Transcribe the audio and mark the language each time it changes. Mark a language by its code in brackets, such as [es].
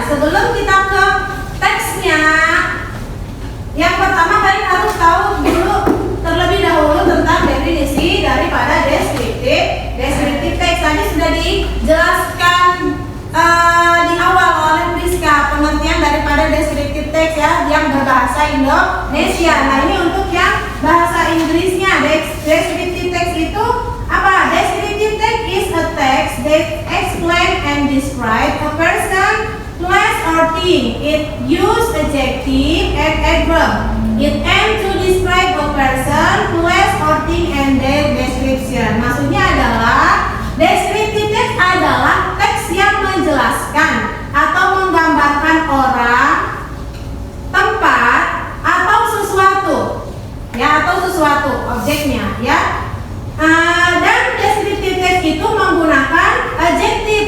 [id] Sebelum kita ke teksnya, yang pertama kalian harus tahu dulu terlebih dahulu tentang definisi daripada deskriptif teks. Tadi sudah dijelaskan di awal oleh Priska pengertian daripada deskriptif teks ya yang berbahasa Indonesia. Nah, ini untuk yang bahasa Inggrisnya. Deskriptif teks itu apa? [en] Deskriptif text is a text that explain and describe a person, place or thing. It use adjective and adverb. It aims to describe a person, place or thing and their description. [id] Maksudnya adalah deskriptif teks adalah teks yang menjelaskan atau menggambarkan orang, tempat atau sesuatu ya, atau sesuatu objeknya ya. Dan deskriptif teks itu menggunakan adjektif.